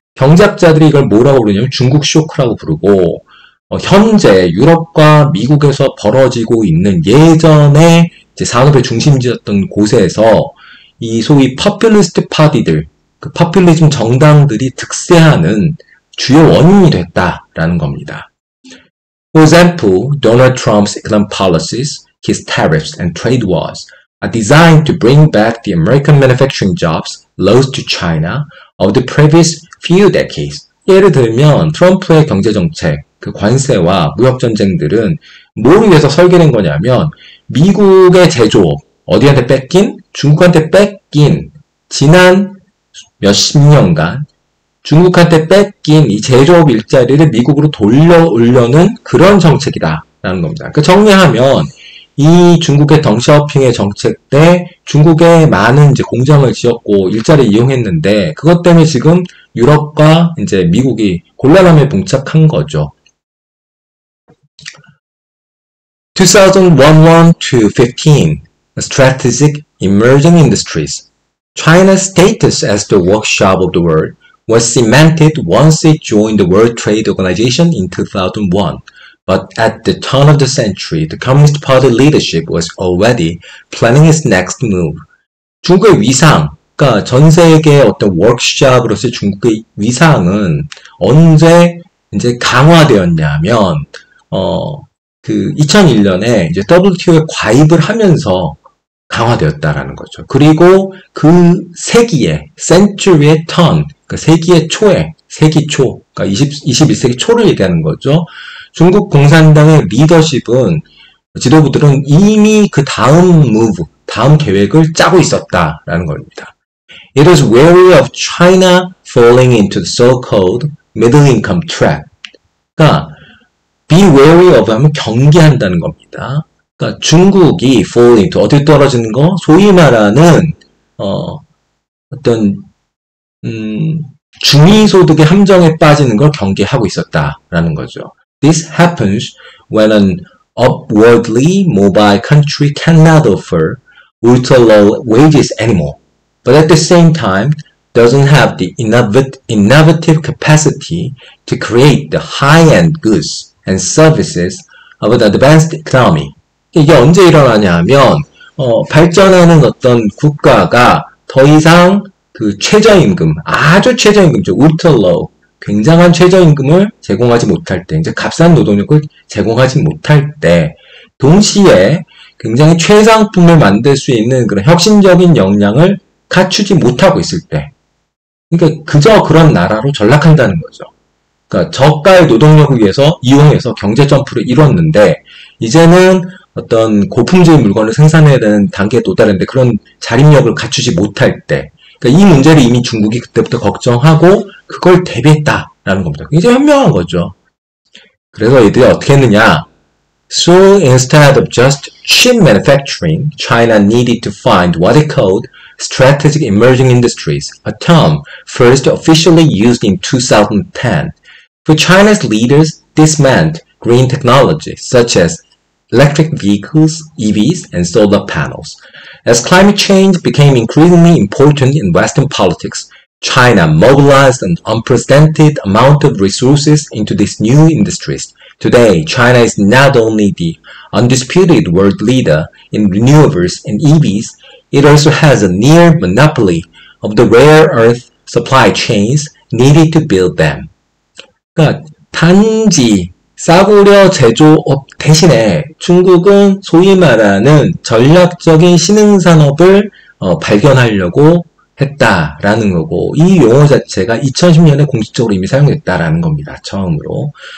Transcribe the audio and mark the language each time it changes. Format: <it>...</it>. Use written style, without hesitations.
<ko>경제학자들이 이걸 뭐라고 부르냐면 중국 쇼크라고 부르고 현재 유럽과 미국에서 벌어지고 있는 예전에 이제 산업의 중심지였던 곳에서 이 소위 퍼퓰리스트 파티들, 그 퍼퓰리즘 정당들이 득세하는 주요 원인이 됐다라는 겁니다.</ko> <en>For example, Donald Trump's economic policies, his tariffs and trade wars are designed to bring back the American manufacturing jobs lost to China of the previous few decades.</en> <ko>예를 들면 트럼프의 경제정책, 그 관세와 무역전쟁들은 뭘 위해서 설계된 거냐면 미국의 제조업, 어디한테 뺏긴? 중국한테 뺏긴 지난 몇십 년간 중국한테 뺏긴 이 제조업 일자리를 미국으로 돌려오려는 그런 정책이다라는 겁니다. 그 정리하면 이 중국의 덩샤오핑의 정책 때 중국에 많은 이제 공장을 지었고 일자리 이용했는데 그것 때문에 지금 유럽과 이제 미국이 곤란함에 봉착한 거죠.</ko> <en>2011 to 15, strategic emerging industries. China's status as the workshop of the world was cemented once it joined the World Trade Organization in 2001. But at the turn of the century, the Communist Party leadership was already planning its next move.</en> <ko>중국의 위상, 그러니까 전 세계의 어떤 워크숍으로서의 중국의 위상은 언제 이제 강화되었냐면, 그 2001년에 이제 WTO에 가입을 하면서 강화되었다라는 거죠. 그리고 그 세기의 century의 turn, 그 세기의 초에 세기 초, 그러니까 21세기 초를 얘기하는 거죠. 중국 공산당의 리더십은 지도부들은 이미 그 다음 move, 다음 계획을 짜고 있었다라는 겁니다.</ko> <en>It was wary of China falling into the so-called middle income trap.</en> <ko>그러니까</ko> <en>be wary of</en> <ko>하면 경계한다는 겁니다. 그러니까 중국이</ko> <en>fall into</en> <ko>어디 떨어지는 거? 소위 말하는 어떤 중위소득의 함정에 빠지는 걸 경계하고 있었다라는 거죠.</ko> <en>This happens when an upwardly mobile country cannot offer ultra-low wages anymore, but at the same time doesn't have the innovative capacity to create the high-end goods and services of an advanced economy.</en> <ko>이게 언제 일어나냐 하면 발전하는 어떤 국가가 더 이상 그 최저임금, 아주 최저임금죠. ultra-low, 굉장한 최저임금을 제공하지 못할 때, 이제 값싼 노동력을 제공하지 못할 때, 동시에 굉장히 최상품을 만들 수 있는 그런 혁신적인 역량을 갖추지 못하고 있을 때, 그러니까 그저 그런 나라로 전락한다는 거죠. 그러니까 저가의 노동력을 이용해서 경제 점프를 이뤘는데, 이제는 어떤 고품질 물건을 생산해야 되는 단계에 도달했는데 그런 자립력을 갖추지 못할 때, 그러니까 이 문제를 이미 중국이 그때부터 걱정하고 그걸 대비했다라는 겁니다. 굉장히 현명한 거죠. 그래서 이들이 어떻게 했느냐?</ko> <en>So instead of just cheap manufacturing, China needed to find what it called strategic emerging industries, a term first officially used in 2010. For China's leaders, this meant green technology such as electric vehicles, EVs, and solar panels. As climate change became increasingly important in Western politics, China mobilized an unprecedented amount of resources into these new industries. Today, China is not only the undisputed world leader in renewables and EVs, it also has a near monopoly of the rare earth supply chains needed to build them.</en> <ko>그러니까 단지 싸구려 제조업 대신에 중국은 소위 말하는 전략적인 신흥산업을 발견하려고 했다라는 거고, 이 용어 자체가 2010년에 공식적으로 이미 사용됐다라는 겁니다. 처음으로.</ko>